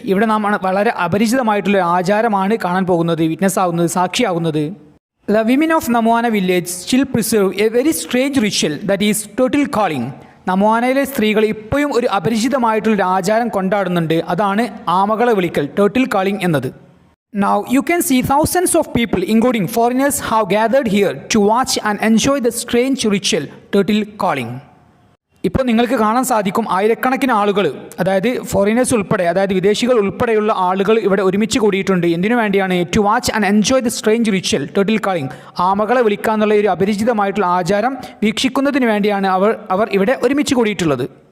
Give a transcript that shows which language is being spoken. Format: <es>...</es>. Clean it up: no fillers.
<ml>ഇവിടെ നാം വളരെ അപരിചിതമായിട്ടുള്ള ആചാരമാണ് കാണാൻ പോകുന്നത്, വിറ്റ്നസ് ആവുന്നത്, സാക്ഷിയാവുന്നത്.</ml> <en>The women of Namuana village still preserve a very strange ritual that is turtle calling.</en> <ml>നമോനയിലെ സ്ത്രീകൾ ഇപ്പോഴും ഒരു അപരിചിതമായിട്ടുള്ളൊരു ആചാരം കൊണ്ടാടുന്നുണ്ട്. അതാണ് ആമകളെ വിളിക്കൽ, ടേർട്ടിൽ കാളിംഗ് എന്നത്.</ml> <en>Now you can see thousands of people including foreigners have gathered here to watch and enjoy the strange ritual turtle calling.</en> <ml>ഇപ്പോൾ നിങ്ങൾക്ക് കാണാൻ സാധിക്കും ആയിരക്കണക്കിന് ആളുകൾ, അതായത് ഫോറിനേഴ്സ് ഉൾപ്പെടെ, അതായത് വിദേശികൾ ഉൾപ്പെടെയുള്ള ആളുകൾ ഇവിടെ ഒരുമിച്ച് കൂടിയിട്ടുണ്ട്. എന്തിനു വേണ്ടിയാണ്?</ml> <en>To watch and enjoy the strange ritual turtle calling.</en> <ml>ആമകളെ വിളിക്കുക എന്നുള്ള ഒരു അപരിചിതമായിട്ടുള്ള ആചാരം വീക്ഷിക്കുന്നതിന് വേണ്ടിയാണ് അവർ ഇവിടെ ഒരുമിച്ച് കൂടിയിട്ടുള്ളത്.</ml>